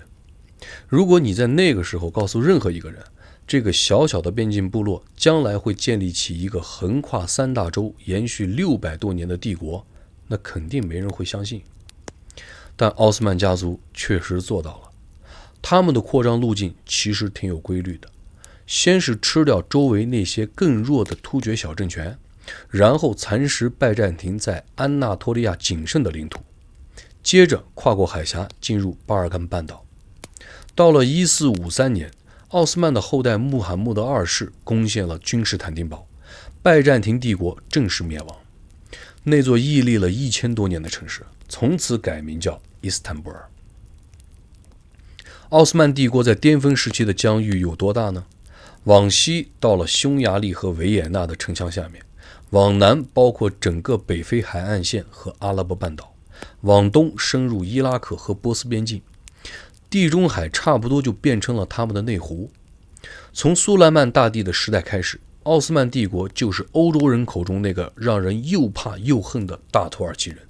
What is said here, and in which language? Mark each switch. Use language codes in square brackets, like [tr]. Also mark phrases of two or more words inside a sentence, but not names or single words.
[zh] 如果你在那個時候告訴任何一個人，這個小小的邊境部落將來會建立起一個橫跨3大洲、延續600多年的帝國，那肯定沒人會相信。但奧斯曼家族確實做到了。他們的擴張路徑其實挺有規律的，先是吃掉周圍那些更弱的突厥小政權，然後蚕食拜占庭在安納托利亞僅剩的領土，接着跨過海峽進入巴爾幹半島。到了1453年，奧斯曼的後代穆罕默德2世攻陷了君士坦丁堡，拜占庭帝國正式滅亡。那座屹立了1000多年的城市從此改名叫伊斯坦布爾。奧斯曼帝國在巔峰時期的疆域有多大呢？往西到了匈牙利和维也纳的城牆下面，往南包括整個北非海岸線和阿拉伯半島，往東深入伊拉克和波斯邊境，地中海差不多就變成了他們的內湖。從蘇萊曼大帝的時代開始，奧斯曼帝國就是歐洲人口中那個讓人又怕又恨的大土耳其人。